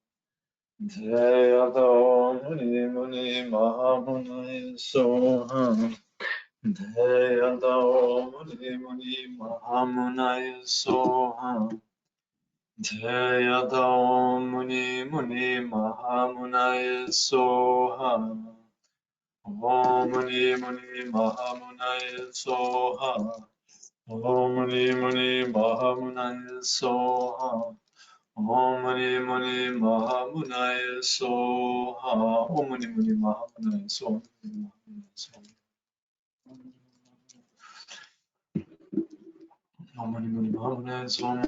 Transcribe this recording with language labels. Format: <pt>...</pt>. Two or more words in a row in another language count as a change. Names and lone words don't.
<sa>Deyada Muni Muni Mahamunaya Soha. Deyada Muni Muni Mahamunaya Soha. Deyada Muni Muni Mahamunaya Soha. Om Muni Muni Mahamunaya Soha. Om Muni Muni Mahamunaya Soha. Om Muni Muni Mahamunaya Soha. Om Muni Muni Mahamunaya Soha. Om Muni Muni Mahamunaya Soha.</sa>